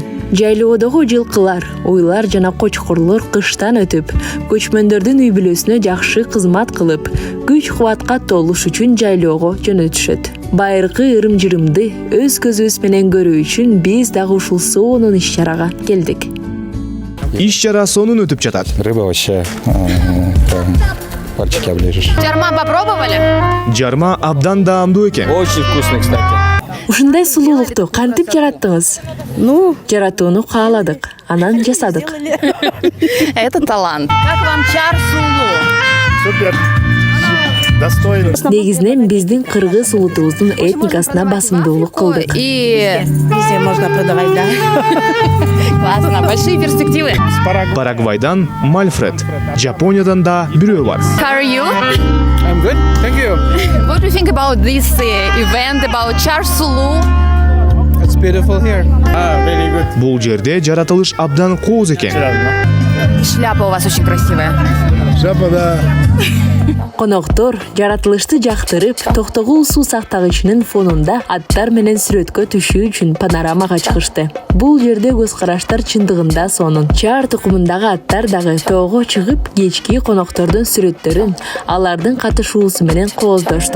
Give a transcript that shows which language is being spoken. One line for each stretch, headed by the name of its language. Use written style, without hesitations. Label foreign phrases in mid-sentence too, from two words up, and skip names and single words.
Kyrgyz: Жайлоодогу жылкылар, уйлар жана кочкорлор кыштан өтүп, көчмөндөрдүн үй бүлөсүнө жакшы кызмат кылып, күч-кубатка толуш үчүн жайлоого жөнөтүшөт. Байыркы ырым-жырымды өз көзүбүз менен көрүү үчүн биз дагы ушул сонун иш-чарага келдик. Иш-чара сонун өтүп жатат.
Russian: Рыба вообще прям пальчики оближешь. Жарма попробовали?
Kyrgyz: Жарма абдан даамдуу экен.
Russian: Очень вкусный, кстати.
Kyrgyz: Ушундай сулуулукту кантип жараттыңыз? Жаратууну кааладык, анан жасадык.
Russian: Это талант. Как вам чар сулуу? Супер. Достойно.
Kyrgyz: Негизинен биздин кыргыз улутубуздун этникасына басымдуулук кылдык.
Russian: И Везде можно продавать, да? классно, большие перспективы.
Kyrgyz: Парагвайдан Мальфред, Жапониядан да бирөө бар.
English: How are you? I'm good, thank you. What do you think about this event about Char Sulu? It's beautiful here. Very good.
Kyrgyz: Бул жерде жаратылыш абдан кооз экен.
Russian: Шляпа у вас очень красивая. Жапа, да.
Kyrgyz: Коноктор жаратылышты жактырып, Токтогул суу сактагычынын фонунда аттар менен сүрөткө түшүү үчүн панорамага чыгышты. Бул жерде көз караштар чындыгында сонун. Чар тукумундагы аттар дагы тоого чыгып, кечки коноктордун сүрөттөрүн алардын катышуусу менен кооздошту.